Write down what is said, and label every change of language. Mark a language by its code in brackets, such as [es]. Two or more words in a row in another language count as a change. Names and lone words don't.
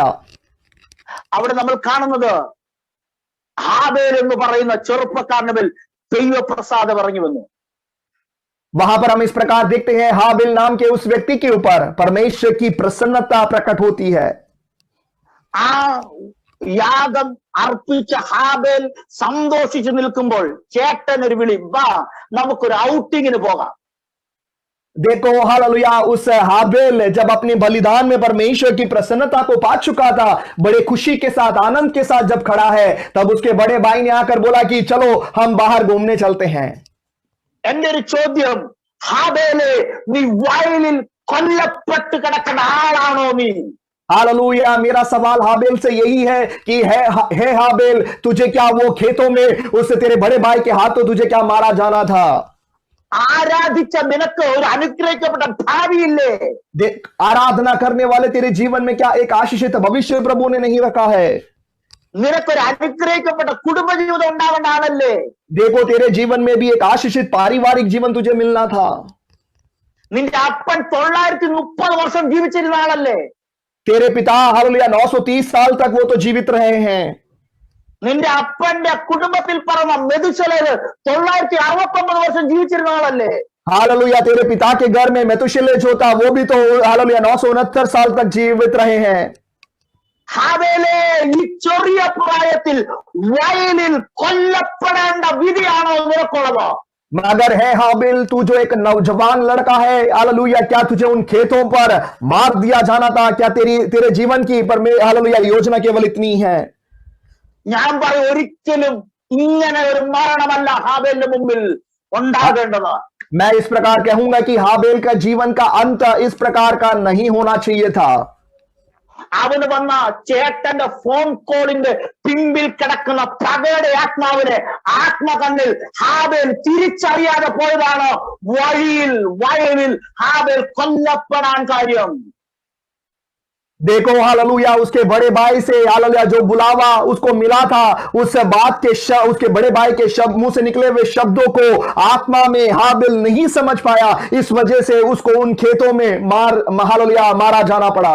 [ml] അവിടെ നമ്മൾ കാണുന്നത് ഹാബേൽ എന്ന് പറയുന്ന ചെറുപ്പക്കാരന്റെ മേൽ ദൈവപ്രസാദം ഇറങ്ങി വന്നു. [hi] वहां पर हम इस प्रकार देखते हैं, हाबिल नाम के उस व्यक्ति के ऊपर परमेश्वर की प्रसन्नता प्रकट होती है। [ml] ആ യാഗം അർപ്പിച്ച ഹാബേൽ സന്തോഷിച്ചു നിൽക്കുമ്പോൾ ചേട്ടൻ ഒരു വിളി, വാ നമുക്കൊരു ഔട്ടിങ്ങിന് പോകാം. [hi] देखो हालेलुया, उस हाबिल जब अपने बलिदान में परमेश्वर की प्रसन्नता को पा चुका था, बड़े खुशी के साथ आनंद के साथ जब खड़ा है, तब उसके बड़े भाई ने आकर बोला कि चलो हम बाहर घूमने चलते हैं। [ml] എന്റെ ഒരു ചോദ്യം, ഹാബേലെ നീ വയലിൽ കൊല്ലപ്പെട്ട് കിടക്കുന്ന ആളാണോ നീ? [hi] हालेलुया। मेरा सवाल हाबिल से यही है कि है हाबिल, तुझे क्या वो खेतों में उस तेरे बड़े भाई के हाथों तुझे क्या मारा जाना था? [ml] ആരാധിച്ച നിനക്ക് ഒരു അനുഗ്രഹിക്കപ്പെട്ട ഭാവിയില്ലേ? [hi] आराधना करने वाले तेरे जीवन में क्या एक आशीषित भविष्य प्रभु ने नहीं रखा है? [ml] നിനക്കൊരു അനുഗ്രഹിക്കപ്പെട്ട കുടുംബജീവിതം ഉണ്ടാവേണ്ട ആളല്ലേ? [hi] देखो, तेरे जीवन में भी एक आशीषित पारिवारिक जीवन तुझे मिलना था। [ml] നിന്റെ അപ്പൻ 930 വർഷം ജീവിച്ചിരുന്ന ആളല്ലേ? [hi] तेरे पिता हालेलुया 930 साल तक वो तो जीवित रहे हैं। [ml] നിന്റെ അപ്പന്റെ കുടുംബത്തിൽ പറഞ്ഞ മെതുശലേല് 969 വർഷം ജീവിച്ചിരുന്ന ആളല്ലേ? [hi] हालेलुया। तेरे पिता के घर में मेतुशेलह जो था वो भी तो हालेलुया 969 साल तक जीवित रहे हैं। [ml] ഹാബേലെ ഈ ചെറിയ പ്രായത്തിൽ വയലിൽ കൊല്ലപ്പെടേണ്ട വിധിയാണോ നിനക്കുള്ളത്? [hi] मगर है हाबिल, तू जो एक नौजवान लड़का है हालेलुया, क्या तुझे उन खेतों पर मार दिया जाना था? क्या तेरे जीवन की पर हालेलुया योजना केवल इतनी है? [ml] ഞാൻ പറയും, ഒരിക്കലും ഇങ്ങനെ ഒരു മരണമല്ല ഹാബേലിന്റെ മുമ്പിൽ ഉണ്ടാകേണ്ടത്. [hi] मैं इस प्रकार कहूंगा कि हाबेल का जीवन का अंत इस प्रकार का नहीं होना चाहिए था. [ml] അവന് വന്ന ചേട്ടന്റെ [en] phone call [ml] പിമ്പിൽ കിടക്കുന്ന പകയുടെ ആത്മാവിനെ ആത്മകണ്ണിൽ ഹാബേൽ തിരിച്ചറിയാതെ പോയതാണ് വയലിൽ ഹാബേൽ കൊല്ലപ്പെടാൻ കാര്യം. [hi] देखो हालेलुया, उसके बड़े भाई से हालेलुया जो बुलावा उसको मिला था, उस बात के उसके बड़े भाई के शब्द मुंह से निकले हुए शब्दों को आत्मा में हाबिल नहीं समझ पाया. इस वजह से उसको उन खेतों में हालेलुया मारा जाना पड़ा.